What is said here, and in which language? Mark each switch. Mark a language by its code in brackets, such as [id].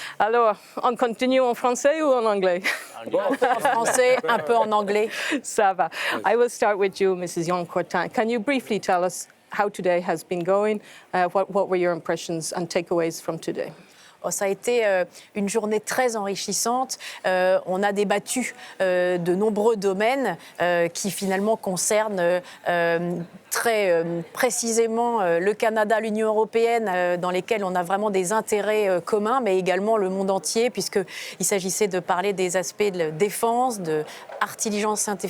[fr] Alors, on continue en français ou en anglais? Un peu en français, un peu en anglais. Ça va. [en] I will start with you, Mrs. Yoncotin. Can you briefly tell us how today has been going? What were your impressions and takeaways from today? [fr] Ça a été une journée très enrichissante. On a débattu de nombreux domaines qui finalement concernent très précisément le Canada, l'Union européenne, dans lesquels on a vraiment des intérêts communs, mais également le monde entier, puisqu'il s'agissait de parler des aspects de défense, de intelligence